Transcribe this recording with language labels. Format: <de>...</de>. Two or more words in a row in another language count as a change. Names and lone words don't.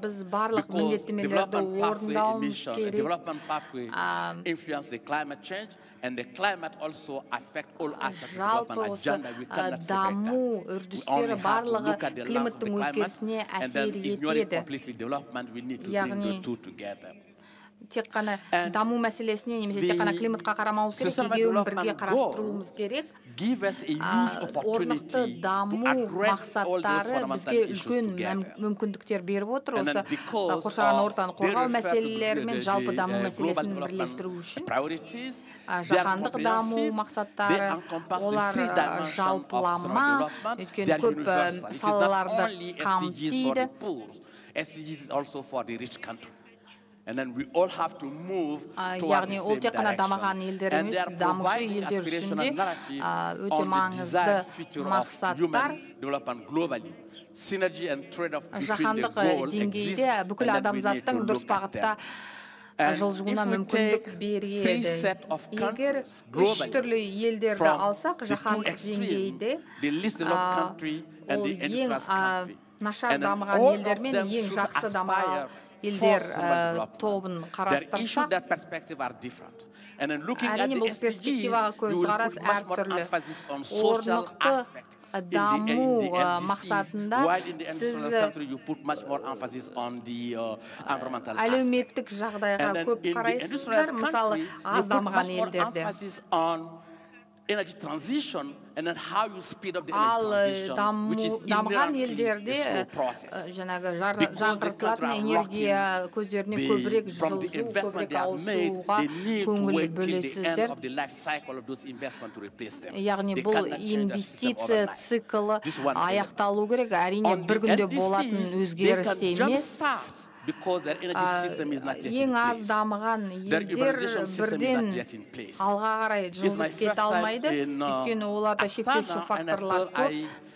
<en>Because development pathway influence the climate change, and the climate also affect all aspects of development agenda. We cannot separate that. We only have to look at the lens of the climate and then ignoring completely development. We need to bring the two together.</en> <kk>Тек қана даму мәселесіне немесе тек қана климатқа қарамауымыз керек, екеуін бірге қарастыруымыз керек. Орнықты даму мақсаттары бізге үлкен мүмкіндіктер беріп отыр. Осы қоршаған ортаны қорғау мәселелері мен жалпы даму мәселесін бірлестіру үшін. Жаһандық даму мақсаттары, олар жалпылама, өйткені көп салаларды қамтиды.</kk> <en>SDGs also for the rich country. And then we all have to move toward the same direction. And they are providing aspirational narrative on the desired future of human development globally. Synergy and trade-off between the goals exist, and then we need to look at them. And if we take 3 sets of countries globally, from the 2 extremes, the least developed country and the industrialized country, and then all of them should aspire</en> <kk>елдер тобын қарастырса, әрине бұл перспективаға көзқарас әртүрлі. Орнықты даму мақсатында сіз әлеуметтік жағдайға көп қарайсыздар, мысалы аз дамыған елдерде.</kk> <en>Energy transition, and then how you speed up the energy transition, which is inherently a slow process. Because the</en> <kk>энергия көздеріне көбірек жылжу, көбірек ауысуға көңіл бөлесіздер. Яғни бұл инвестиция циклы аяқталу керек, әрине бір күнде болатын өзгеріс емес. Ең аз дамыған елдер бірден алға қарай жылжып кете алмайды, өйткені оларда шектеуші факторлар көп.</kk>